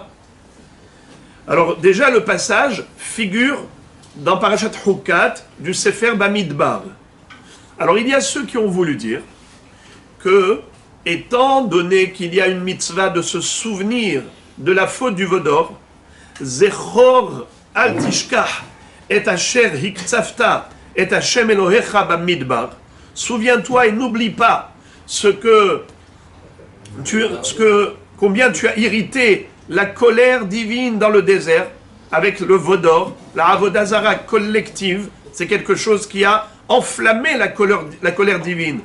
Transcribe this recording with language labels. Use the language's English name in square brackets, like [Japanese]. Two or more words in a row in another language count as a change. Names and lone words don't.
[French] Alors déjà le passage figure dans Parashat Hukat du Sefer Bamidbar. Alors il y a ceux qui ont voulu dire que, étant donné qu'il y a une mitzvah de se souvenir de la faute du Vaudor, [Hebrew] זכור אל תשכח את אשר הקצפת את השם אלוהיך במדבר, [French] souviens-toi et n'oublie pas combien tu as irrité la colère divine dans le désert avec le Vaudor, la [Hebrew] עבודה זרה [French] collective. C'est quelque chose qui a enflammé la colère divine.